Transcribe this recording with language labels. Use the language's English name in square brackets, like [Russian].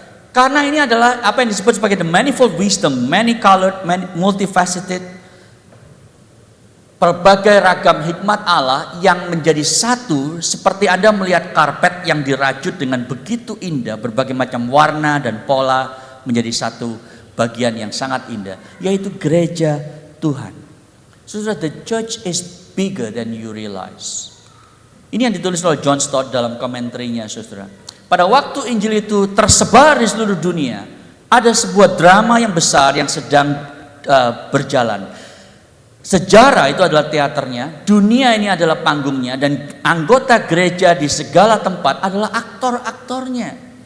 [Indonesian] Karena ini adalah apa yang disebut sebagai [English] the manifold wisdom, many colored, multifaceted, [Indonesian] berbagai ragam hikmat Allah yang menjadi satu, seperti Anda melihat karpet yang dirajut dengan begitu indah, berbagai macam warna dan pola menjadi satu bagian yang sangat indah, yaitu gereja Tuhan. [English] Saudara, the church is bigger than you realize. [Indonesian] Ini yang ditulis oleh John Stott dalam komentarnya, saudara. Pada waktu Injil itu tersebar di seluruh dunia, ada sebuah drama yang besar yang sedang berjalan. Sejarah itu adalah teaternya, dunia ini adalah panggungnya, dan anggota gereja di segala tempat adalah aktor-aktornya.